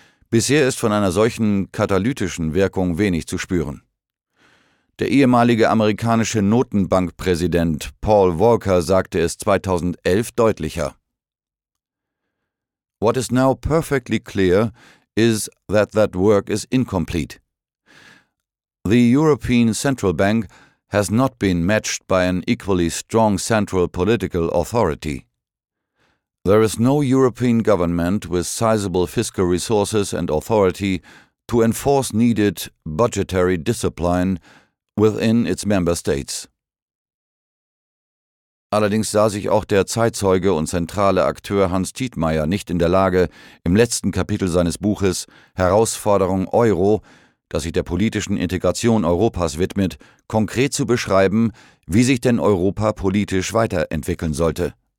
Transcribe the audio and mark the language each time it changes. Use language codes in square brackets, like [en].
[de] Bisher ist von einer solchen katalytischen Wirkung wenig zu spüren. Der ehemalige amerikanische Notenbankpräsident Paul Volcker sagte es 2011 deutlicher: [en] What is now perfectly clear is that that work is incomplete. The European Central Bank has not been matched by an equally strong central political authority. There is no European government with sizable fiscal resources and authority to enforce needed budgetary discipline within its member states. [de] Allerdings sah sich auch der Zeitzeuge und zentrale Akteur Hans Tietmeyer nicht in der Lage, im letzten Kapitel seines Buches »Herausforderung Euro«, das sich der politischen Integration Europas widmet, konkret zu beschreiben, wie sich denn Europa politisch weiterentwickeln sollte.